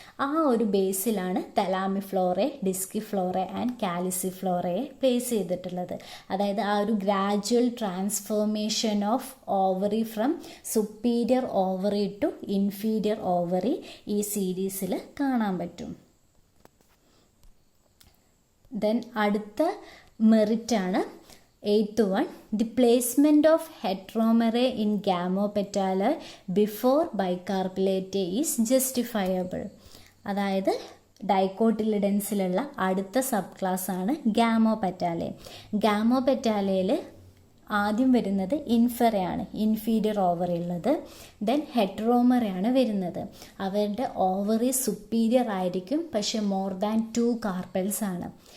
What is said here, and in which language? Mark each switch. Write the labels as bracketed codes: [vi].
[ml] ആ ഒരു ബേസിലാണ് തലാമിഫ്ലോറെ, ഡിസ്കിഫ്ലോറെ ആൻഡ് കാലിസിഫ്ലോറയെ പ്ലേസ് ചെയ്തിട്ടുള്ളത്. അതായത് ആ ഒരു [en] gradual transformation of ovary from superior ovary to inferior ovary [ml] ഈ സീരീസിൽ കാണാൻ പറ്റും. [en] then [ml] അടുത്ത മെറിറ്റാണ് [en] 8th one, the placement of heteromerae in gamopetalae before bicarpellate is justifiable. [ml] അതായത് ഡൈക്കോട്ടിലിഡൻസിലുള്ള അടുത്ത സബ് ക്ലാസ് ആണ് ഗാമോപെറ്റാലെ. ഗാമോപെറ്റാലയിൽ ആദ്യം വരുന്നത് ഇൻഫെറയാണ്, ഇൻഫീരിയർ ഓവറി ഉള്ളത്. ദെൻ ഹെറ്ററോമറയാണ് വരുന്നത്. അവരുടെ ഓവറി സുപ്പീരിയർ ആയിരിക്കും, പക്ഷെ [en] more than 2 carpels [ml] ആണ്.